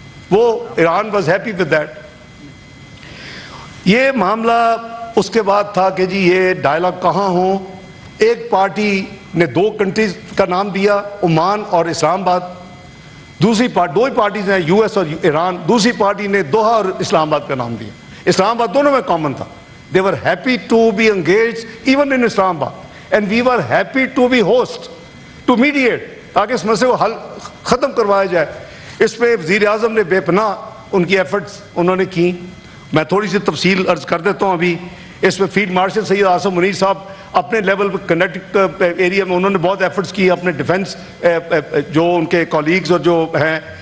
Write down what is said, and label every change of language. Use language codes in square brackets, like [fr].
[ur] وہ [en] Iran was happy with that. [ur] یہ معاملہ اس کے بعد تھا کہ جی یہ ڈائلاگ کہاں ہوں. ایک پارٹی نے 2 کنٹریز کا نام دیا, عمان اور اسلام آباد. دوسری دو ہی پارٹیز ہیں, US اور ایران. دوسری پارٹی نے دوحہ اور اسلام آباد کا نام دیا. اسلام آباد دونوں میں کامن تھا. [en] They were happy to be engaged even in Islamabad, and we were happy to be host to mediate [ur] تاکہ اس مسئلے کو حل ختم کروایا جائے. اس پہ وزیر اعظم نے بے پناہ ان کی ایفرٹس انہوں نے کی. میں تھوڑی سی تفصیل عرض کر دیتا ہوں ابھی. اس میں فیلڈ مارشل سید عاصم منیر صاحب اپنے لیول پہ کنیکٹ ایریا میں انہوں نے بہت ایفرٹس کی, اپنے ڈیفنس جو ان کے کولیگز اور جو ہیں.